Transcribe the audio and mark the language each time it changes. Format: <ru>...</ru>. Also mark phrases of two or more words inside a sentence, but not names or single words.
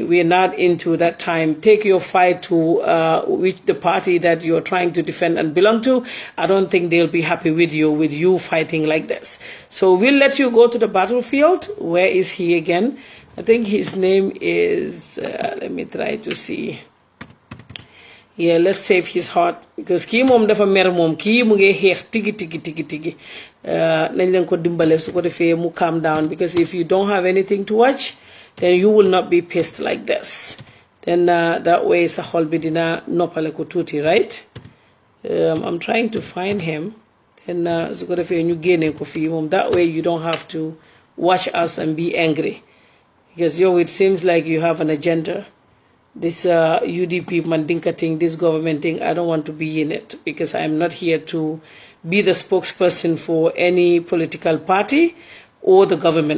<en>We are not into that time. Take your fight to the party that you're trying to defend and belong to. I don't think they'll be happy with you fighting like this. So we'll let you go to the battlefield. Where is he again? I think his name is, let me try to see. Yeah, let's save his heart because</en> <wo>kii mom dafa mer mom kii mu ngi</wo> <en>xeex tigi nañ leen ko dimbale su ko defee mu calm down, because if you don't have anything to watch then you will not be pissed like this. Then that way</en> <wo>sa xol bi dina noppale ko tuuti,</wo> <en>right? I'm trying to find him. Then</en> <wo>su ko defee ñu génne ko fii moom,</wo> <en>that way you don't have to watch us and be angry, because it seems like you have an agenda. This UDP Mandinka thing, this government thing, I don't want to be in it because I'm not here to be the spokesperson for any political party or the government.</en>